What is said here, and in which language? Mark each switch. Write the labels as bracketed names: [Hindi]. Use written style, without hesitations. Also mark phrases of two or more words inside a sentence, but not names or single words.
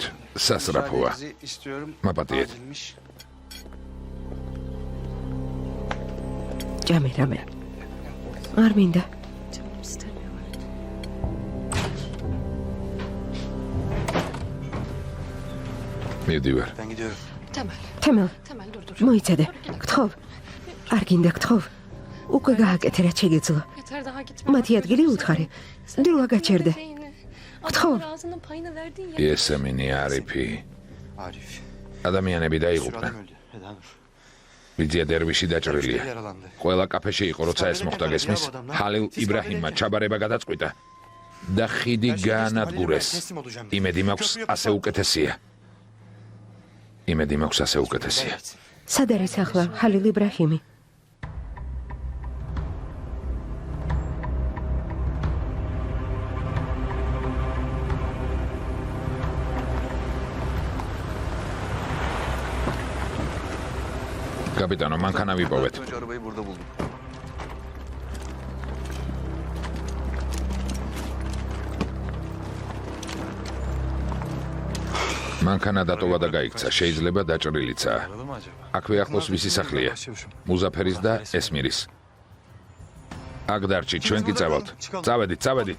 [Georgian] სასრაფოა. მაპატიეთ. ჭამე რამე. არ მინდა. მივდივარ. [Turkish] Ben gidiyorum. [Georgian] თემელ, [Turkish] Temel dur dur. [Georgian] მოიცადე. გთხოვ. არ გინდა გთხოვ. უკვე გააკეთე რა შეგეძლო. [Turkish] Yeter daha gitme. [Georgian] მათი ადგილი უთხარი. დილა გაჩერდე. [Turkish] Adamın ağzının payını verdin ya. [Georgian] იესემინი არიფი. Arif. ადამიანები [Turkish] Bir sürü [Georgian] დაიღუპნენ. [Turkish] adam öldü. Eda Nur. [Georgian] ვიძია დერვიში დაჭრილია. [Turkish] Müşteri yaralandı. [Georgian] ყველა კაფეში იყო, როცა ეს მოხდა გესმის. ჰალილ იბრაჰიმმა ჩაბარება გადაწყვიტა და ხიდი გაანადგურეს. იმედი მაქვს ასე უკეთესია. იმედი მაქვს ასე უკეთესია. სად არის ახლა ჰალილ იბრაჰიმი? კაპიტანო, მანქანა ვიპოვეთ. [Turkish] Önce arabayı burada buldum. [Georgian] მანქანა დატოვა და გაიქცა, შეიძლება დაჭრილიცაა. [Turkish] Aradı mı acaba? [Georgian] აქვე ახლოს ვისი სახლია? მუზაფერის და ესმირის. აქ დარჩით, ჩვენ კი წავალთ. წავედით, წავედით.